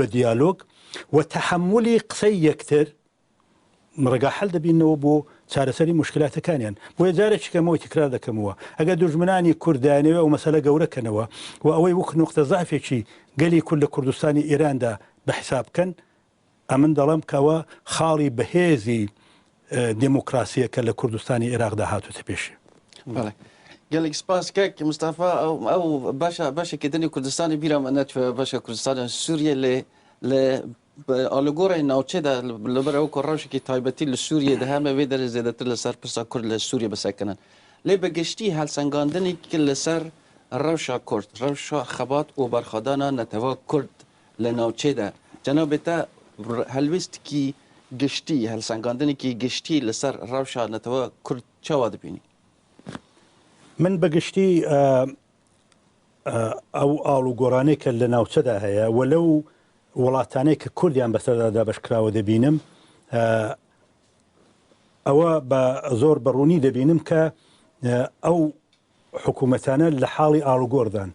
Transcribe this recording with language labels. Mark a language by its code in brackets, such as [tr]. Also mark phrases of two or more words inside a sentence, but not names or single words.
[ckb] دیالۆگ و تەحملی قسەی یەکتر ڕێگا حەل دەبینەوە بۆ چارەسەری مشکلاتەکانیان بۆیە جارێکی کەمەوەی تکرار دەکەمەوە ئەگەر دوژمنانی کورددانەوە و مەسەلە گەورەکەنەوە و ئەوەی وەک نقطە زافێکی گەلی کورد لە کوردستانی ئێراندا بەحساب بکەن ئەمن دەڵم کەوە خاڵی بەهێزی دموکراسیەکە لە کوردستانی عێراقدا هاتووتە پێشێ. [ku] gelek spas kek Mustafa ew başekî Kurdistanê bîra me neçe başa Kurdistanê Sûriye li alîgoreyê navçe de li ber ew ku rewşekî taybetî li Sûriye de heme vê derê zêdetir li ser pirsa Kurd li Sûriye bisekinin. Lê bi giştî helsengandinekî li ser rewşa Kurd, rewşa xebat û berxwedana neteva Kurd li navçe de cenabê te helwîstekî giştî helsengandinekî giştî li ser rewşa neteva Kurd çawa dibînî؟ [ckb] من بەگشتی ئەو ئاڵوگۆڕانەی کە لە ناوچەدا هەیە و لەو وڵاتانەی کە کوردیان بەسەردا بەشکراوە دەبینم ئەوە بە زۆر بەڕوونی دەبینم کە ئەو حکوومەتانە لە حاڵی ئاڵوگۆڕدان